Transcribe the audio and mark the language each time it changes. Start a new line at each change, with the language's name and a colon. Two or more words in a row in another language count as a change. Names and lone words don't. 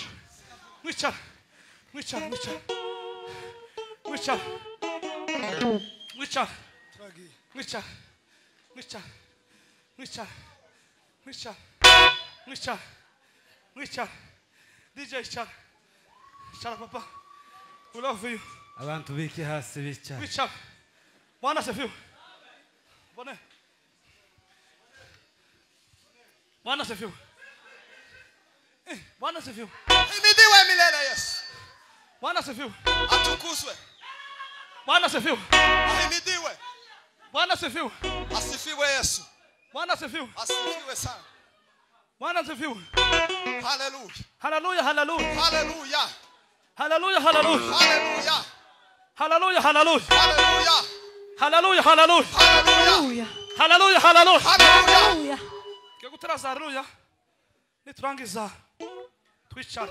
Kinyarwanda: Mwicara. Mwicara. Mwicara. Mwicara. Mwicara. Mwicara. Mwicara. Mwicara. Mwicara. Mwicara. Mwicara. DJ Chara. Chara papa.
English: We love you.
Kinyarwanda: Abantu biki hasi bicara. Mwicara.
Swahili: Bwana asifiwe. Bwana. Bwana asifiwe. Bwana asifiwe. Himidiwe milele Yesu. Bwana asifiwe. Atukuzwe. Bwana asifiwe. Ahimidiwe. Bwana asifiwe. Asifiwe Yesu. Bwana asifiwe. Asifiwe sana. Bwana asifiwe. Hallelujah. Hallelujah, hallelujah. Hallelujah. Hallelujah, hallelujah. Hallelujah. Hallelujah, hallelujah. Hallelujah. Hallelujah, hallelujah. Hallelujah. Hallelujah, hallelujah. Hallelujah.
Kinyarwanda: Kyo gutaraza hallelujah. Niturangiza twicare.